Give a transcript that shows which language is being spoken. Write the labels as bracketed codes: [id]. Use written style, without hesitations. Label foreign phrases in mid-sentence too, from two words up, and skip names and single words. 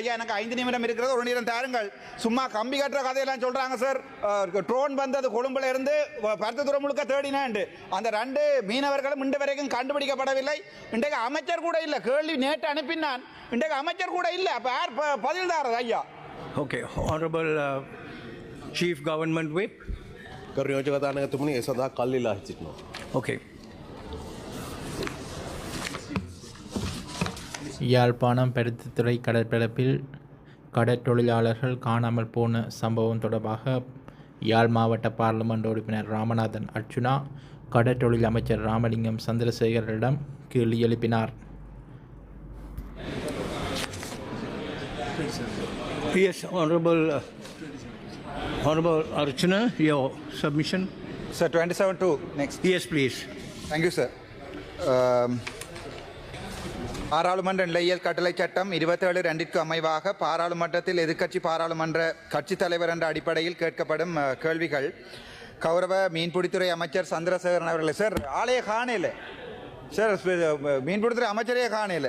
[ta] ஐயா, எனக்கு 5 நிமிடம் இருக்கிறது, 1 நிமிடம் தாருங்கள். சும்மா கம்பி கட்டுற கதையெல்லாம் சொல்றாங்க சார். ட்ரோன் வந்தது கொழும்புல இருந்து பருத்தத்துறை முழுக்க தேடினாண்டு அந்த 2 மீனவர்களும் இன்று வரைக்கும் கண்டுபிடிக்கப்படவில்லை. இன்றைக்கு அமைச்சர் கூட இல்லை. கேள்வி நேற்று அனுப்பினான், இன்றைக்கு அமைச்சர் கூட இல்லை. அப்ப யார் பதில் தாரது ஐயா? [en] Okay, honorable Chief Government Whip. [si] කරු නියෝජක දානකතුමනි, ඒ සඳහා කල්ලිලා සිටිනවා. [en] Okay. [ta] யாழ்ப்பாணம் பருத்தித்துறை கடற்பரப்பில் கடற்றொழிலாளர்கள் காணாமல் போன சம்பவம் தொடர்பாக யாழ் மாவட்ட பாராளுமன்ற உறுப்பினர் ராமநாதன் அர்ச்சுனா கடற்றொழில் அமைச்சர் ராமலிங்கம் சந்திரசேகரிடம் கேள்வி எழுப்பினார். [en] Yes, honorable Archana, your submission. Sir, 27 next. Yes, please. Thank you, sir. [ta] பாராளுமன்ற நிலையியல் கட்டளை சட்டம் 27(2) அமைவாக பாராளுமன்றத்தில் எதிர்க்கட்சி பாராளுமன்ற கட்சித் தலைவர் என்ற அடிப்படையில் கேட்கப்படும் கேள்விகள். கௌரவ மீன்பிடித்துறை அமைச்சர் சந்திரசேகரன் அவர்களே. சார், ஆலய காணல சார், மீன்பிடித்துறை அமைச்சரே காணல.